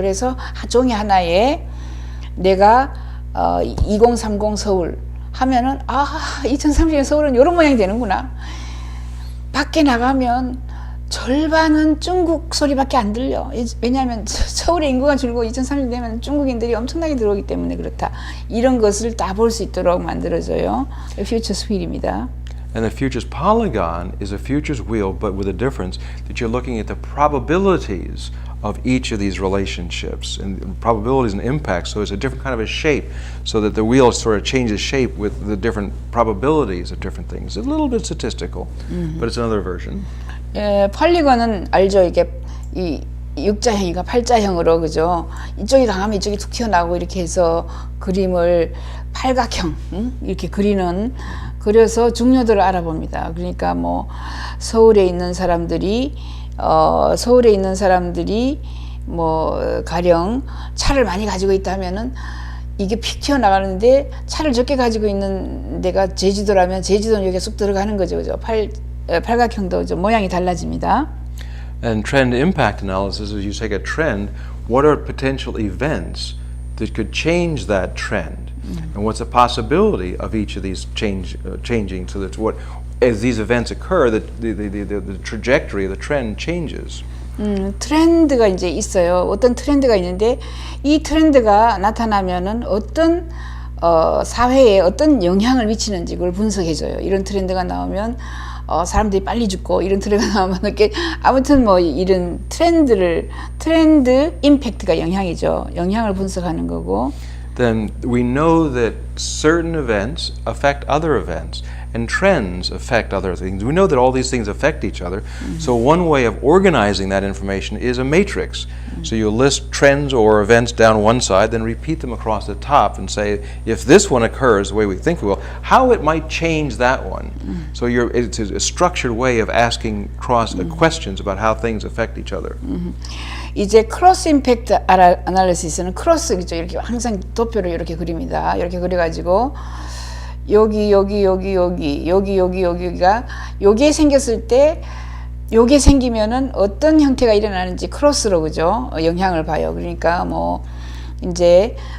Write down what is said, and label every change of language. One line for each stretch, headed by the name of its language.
Korean: 그래서 종이 하나에 내가 2030 서울 하면은 2030년 서울은 이런 모양이 되는구나. 밖에 나가면 절반은 중국 소리밖에 안 들려. 왜냐하면 서울의 인구가 줄고 2030년 되면 중국인들이 엄청나게 들어오기 때문에 그렇다. 이런 것을 다 볼 수 있도록 만들어져요. 퓨처스 휠입니다.
English: And the futures polygon is a futures wheel, but with a difference that you're looking at the probabilities of each of these relationships and probabilities and impacts. So it's a different kind of a shape, so that the wheel sort of changes shape with the different probabilities of different things. It's a little bit statistical, but it's another version.
Korean: 폴리건은 알죠. 이게 이 육자형이가 팔자형으로 그죠. 이쪽이 강하면 이쪽이 툭 튀어나오고 이렇게 해서 그림을 팔각형 이렇게 그려서 중요도를 알아봅니다. 그러니까 뭐 서울에 있는 사람들이 뭐 가령 차를 많이 가지고 있다면은 이게 픽 튀어나가는데 차를 적게 가지고 있는 데가 제주도라면 제주도는 여기에 쑥 들어가는 거죠. 그죠? 팔각형도 모양이 달라집니다.
English: And trend impact analysis is you take a trend, what are potential events that could change that trend? And what's the possibility of each of these changing so that as these events occur, the trajectory of the trend changes.
Korean: 트렌드가 이제 있어요. 어떤 트렌드가 있는데 이 트렌드가 나타나면은 어떤 사회에 어떤 영향을 미치는지 그걸 분석해줘요. 이런 트렌드가 나오면 사람들이 빨리 죽고 이런 트렌드가 나오면 이렇게 아무튼 뭐 이런 트렌드 임팩트가 영향이죠. 영향을 분석하는 거고.
English: Then we know that certain events affect other events and trends affect other things. We know that all these things affect each other. So one way of organizing that information is a matrix. So you list trends or events down one side, then repeat them across the top and say, if this one occurs the way we think it will, how it might change that one. So it's a structured way of asking questions about how things affect each other.
Korean: 이제 크로스 임팩트 아날리시스는 크로스죠. 이렇게 항상 도표를 이렇게 그립니다. 이렇게 그려가지고 여기가 요게 생겼을 때 요게 생기면은 어떤 형태가 일어나는지 크로스로 그죠? 영향을 봐요. 그러니까 뭐 이제